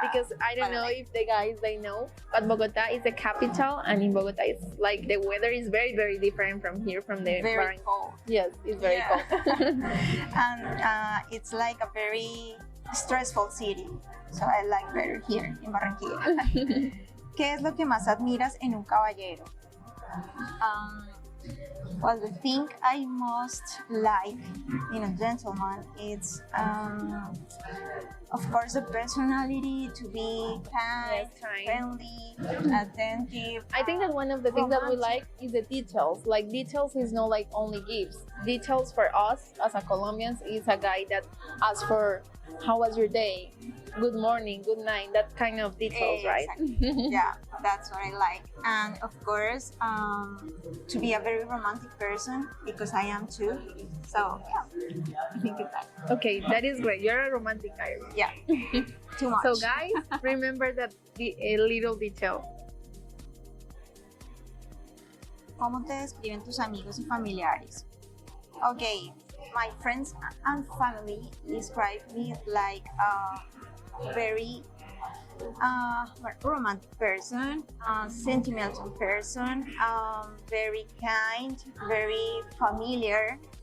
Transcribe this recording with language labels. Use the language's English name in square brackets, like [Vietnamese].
[English] Because I don't know if the guys, they know, but Bogota is the capital, and in Bogota it's like the weather is very, very different from here, from the very cold. Yes, it's very cold. And it's like a very stressful city. So I like better here in Barranquilla. [Spanish] ¿Qué es lo que más admiras en un caballero? [English] Well, the thing I most like in a gentleman is, of course, the personality, to be kind, friendly, attentive. I think that one of the things that we like is the details. Like, details is not like only gifts. Details for us as a Colombians is a guy that asks for, how was your day? Good morning, good night, that kind of details, right? Yeah, that's what I like. And of course, to be a very romantic person, because I am too. So yeah, I think it's that. Okay, that is great. You're a romantic guy. Yeah, too much. So guys, remember that a little detail. [Spanish] ¿Cómo te describen tus amigos y familiares? [English] Okay, my friends and family describe me like a very romantic person, sentimental person, very kind, very familiar.